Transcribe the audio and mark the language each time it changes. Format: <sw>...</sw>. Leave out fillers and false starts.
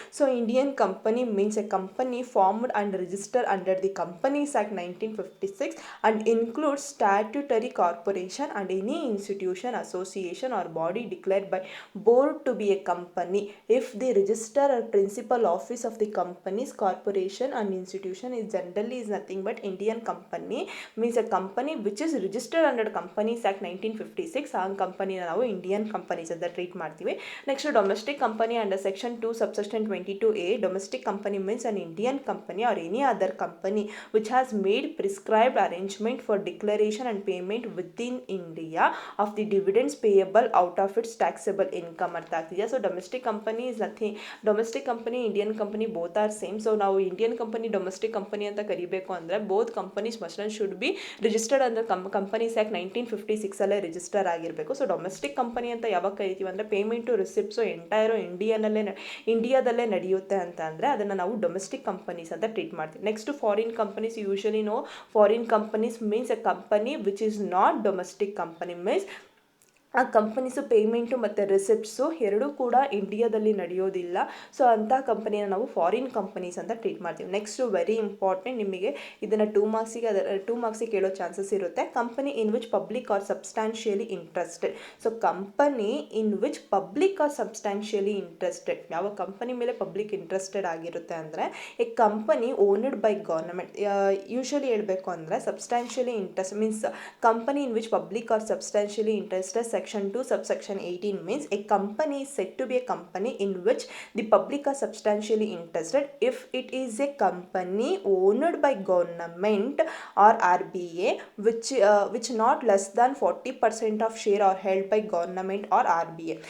<en>So Indian company means a company formed and registered under the Companies Act 1956 and includes statutory corporation and any institution, association or body declared by board to be a company if the register or principal office of the company's corporation and institution is generally is nothing but Indian company, means a company which is registered under Companies Act 1956.</en> <kn>ಆ ಕಂಪನಿನ ನಾವು Indian companies ಅಂತ treat ಮಾಡ್ತೀವಿ. Next domestic company under section 2 subsection 22A.</kn> <en>Domestic company means an Indian company or any other company which has made prescribed arrangement for declaration and payment within India of the dividends payable out of its taxable income.</en> <kn>ಅರ್ಥ ಆಗ್ತಿದೆಯಾ?</kn> <en>So domestic company is nothing, domestic company, Indian company both are same.</en> <kn>So ನಾವು Indian company, domestic company ಅಂತ ಕರಿಬೇಕು ಅಂದರೆ</kn> <en>both companies must and should be registered</en> <kn>ಅಂದರೆ companies act 1956 ಅಲ್ಲೇ register ಆಗಿರಬೇಕು. So domestic company ಅಂತ ಯಾವಾಗ ಕರಿತೀವಿ ಅಂದರೆ ಪೇಮೆಂಟ್ ಟು ರಿಸಿಪ್ಟ್ಸು ಎಂಟೈರು ಇಂಡಿಯಾದಲ್ಲೇ ನಡೆಯುತ್ತೆ ಅಂತ ಅಂದರೆ ಅದನ್ನು ನಾವು ಡೊಮೆಸ್ಟಿಕ್ ಕಂಪನೀಸ್ ಅಂತ ಟ್ರೀಟ್ ಮಾಡ್ತೀವಿ.</kn> <en>Next foreign companies. Usually no foreign companies means a company which is not domestic company, means</en> <kn>ಆ ಕಂಪನೀಸು ಪೇಮೆಂಟು ಮತ್ತು ರಿಸಿಪ್ಟ್ಸು ಎರಡೂ ಕೂಡ ಇಂಡಿಯಾದಲ್ಲಿ ನಡೆಯೋದಿಲ್ಲ. ಸೊ ಅಂಥ ಕಂಪನಿನ ನಾವು ಫಾರಿನ್ ಕಂಪನೀಸ್ ಅಂತ ಟ್ರೀಟ್ ಮಾಡ್ತೀವಿ. ನೆಕ್ಸ್ಟು</kn> <en>very important,</en> <kn>ನಿಮಗೆ ಇದನ್ನು 2 ಮಾರ್ಕ್ಸಿಗೆ ಕೇಳೋ ಚಾನ್ಸಸ್ ಇರುತ್ತೆ.</kn> <en>Company in which public are substantially interested. So company in which public are substantially interested,</en> <kn>ಯಾವ ಕಂಪನಿ ಮೇಲೆ ಪಬ್ಲಿಕ್ ಇಂಟ್ರೆಸ್ಟೆಡ್ ಆಗಿರುತ್ತೆ ಅಂದರೆ</kn> <en>A company owned by government. Usually</en> <kn>ಹೇಳಬೇಕು ಅಂದರೆ</kn> <en>Substantially interest means company in which public are substantially interested. Section 2 subsection 18 means a company is said to be a company in which the public are substantially interested if it is a company owned by government or RBA which not less than 40% of share are held by government or RBA.</en>